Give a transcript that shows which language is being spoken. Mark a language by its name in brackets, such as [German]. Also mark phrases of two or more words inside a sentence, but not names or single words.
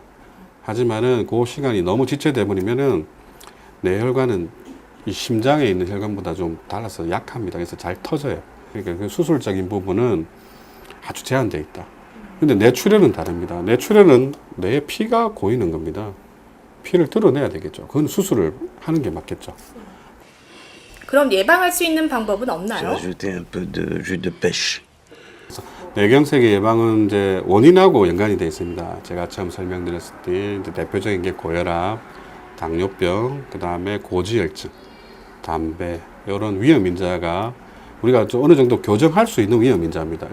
[Korean] 하지만은 그 시간이 너무 지체돼 버리면은 뇌혈관은 이 심장에 있는 혈관보다 좀 달라서 약합니다. 그래서 잘 터져요. 그러니까 그 수술적인 부분은 아주 제한되어 있다. 근데 뇌출혈은 다릅니다. 뇌출혈은 뇌에 피가 고이는 겁니다. 피를 드러내야 되겠죠. 그건 수술을 하는 게 맞겠죠. 그럼 예방할 수 있는 방법은 [French] J'ai [Korean] 없나요? [French] rajouté un peu de jus de pêche. [Korean] 뇌경색의 예방은 이제 원인하고 연관이 되어 있습니다. 제가 처음 설명드렸을 때 이제 대표적인 게 고혈압, 당뇨병, 그 다음에 고지혈증, 담배, 이런 위험인자가 우리가 어느 정도 교정할 수 있는 위험인자입니다.